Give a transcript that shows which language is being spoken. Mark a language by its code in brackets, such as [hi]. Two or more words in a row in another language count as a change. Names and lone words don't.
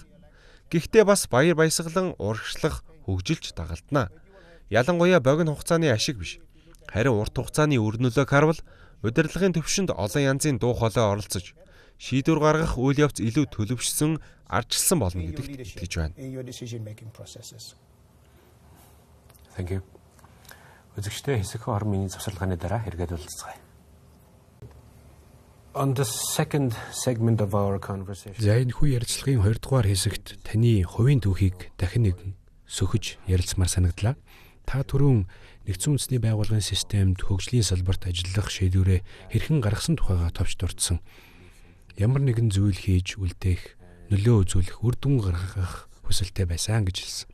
[mn] Гэхдээ бас баяр баясгалан урагшлах, хөгжилж дагалдана. Ялангуяа богино хугацааны ашиг биш. Харин урт хугацааны үр нөлөөг харвал удирдлагын төвшөнд олон янзын дуу хоолой оролцож, шийдвэр гаргах үйл явц илүү төлөвшсөн, ардчилсан болно гэдэгт итгэж байна. [en] Thank you. [mn] Үзэгчдээ хэсэгхэн орон миний завсарлагын дараа хэрэгэд уулзцгаая. [en] On the second segment of our conversation. [mn] За энэ хүү ярилцлагын 2 дугаар хэсэгт таны хувийн түүхийг дахин нэг сөхөж ярилцмаар санагдлаа. Та түрүүн нэгдсэн үндэсний байгууллагын системд хөгжлийн салбарт ажиллах шийдвэрээ хэрхэн гаргасан тухайга товч дурдсан. Ямар нэгэн зүйл хийж үлдээх, нөлөө үзүүлэх, үр дүн гаргах хүсэлтэй байсан гэж хэлсэн.